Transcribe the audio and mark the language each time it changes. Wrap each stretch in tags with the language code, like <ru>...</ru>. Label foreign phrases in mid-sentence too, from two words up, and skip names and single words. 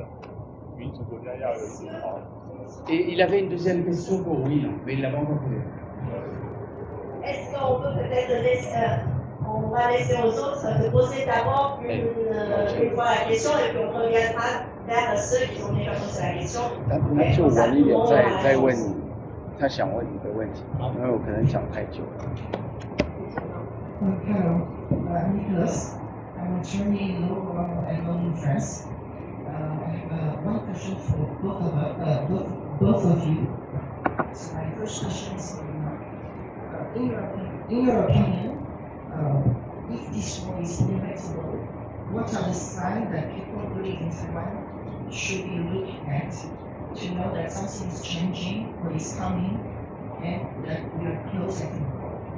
<fr>Et il avait une deuxième question pour oui, mais il ne l'a pas encore posée. Est-ce qu'on peut peut-être laisser, on va laisser aux autres de poser d'abord une fois la question et puis on reviendra vers ceux qui ont déjà posé la question.</fr> <zh>那就晚一点再问你，他想问你的问题，因为我可能讲太久了。</zh> <en>Hello, Nicholas. I'm attorney in law and law in France. I have one question for both of you. So my first question is, in your opinion, if this war is inevitable, what are the signs that people living in Taiwan should be looking at to know that something is changing or is coming and that we are close at the war?</en>